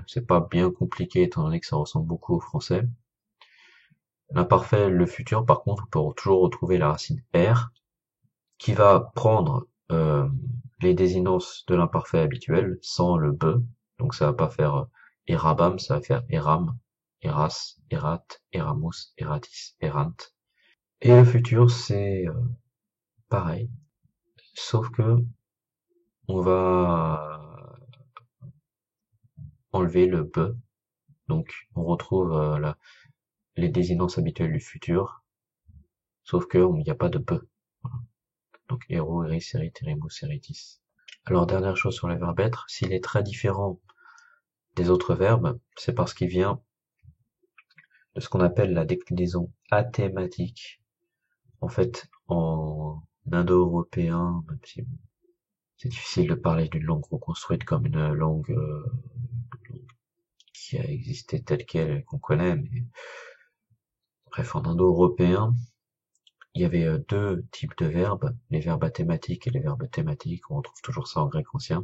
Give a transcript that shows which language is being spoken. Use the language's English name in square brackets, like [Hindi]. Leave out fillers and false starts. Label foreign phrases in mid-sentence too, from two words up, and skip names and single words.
[French] C'est pas bien compliqué étant donné que ça ressemble beaucoup au français. L'imparfait, le futur, par contre, on peut toujours retrouver la racine R, qui va prendre les désinences de l'imparfait habituel sans le be. Donc ça va pas faire erabam, ça va faire [Latin] eram, eras, erat, eramus, eratis, erant. [French] Et le futur, c'est pareil, sauf que on va enlever le be. Donc on retrouve les désinences habituelles du futur, sauf que il n'y a pas de be. [Latin] Donc ero, eris, erit, eremus, eritis. [French] Alors dernière chose sur le verbe être, s'il est très différent des autres verbes, c'est parce qu'il vient de ce qu'on appelle la déclinaison athématique. En fait, en indo-européen, même si c'est difficile de parler d'une langue reconstruite comme une langue qui a existé telle qu'elle, qu'on connaît, mais bref, en indo-européen, il y avait deux types de verbes, les verbes athématiques et les verbes thématiques, on retrouve toujours ça en grec ancien.